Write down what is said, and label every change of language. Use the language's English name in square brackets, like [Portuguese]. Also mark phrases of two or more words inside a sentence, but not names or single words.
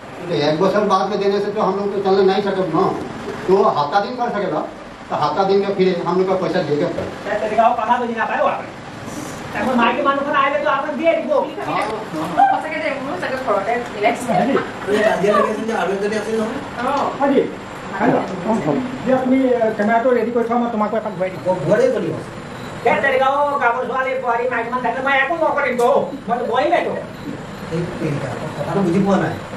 [Hindi] तो 1 वर्ष बाद में देने से तो हम लोग तो चलने नहीं सकते ना, तो हफ्ता दिन कर सकेगा, तो हफ्ता दिन में फिर हम लोग का पैसा देगा [Assamese] তুমি কেমেৰাটো ৰেডি কৰি থোৱা মই তোমাক এপাক ঘূৰাই দিম ঘূৰাই কৰিব গাঁৱৰ ছোৱালী বোৱাৰী মাইকীমান থাকিলে মই একো নকৰিম মইতো বহি নাই কথাটো বুজি পোৱা নাই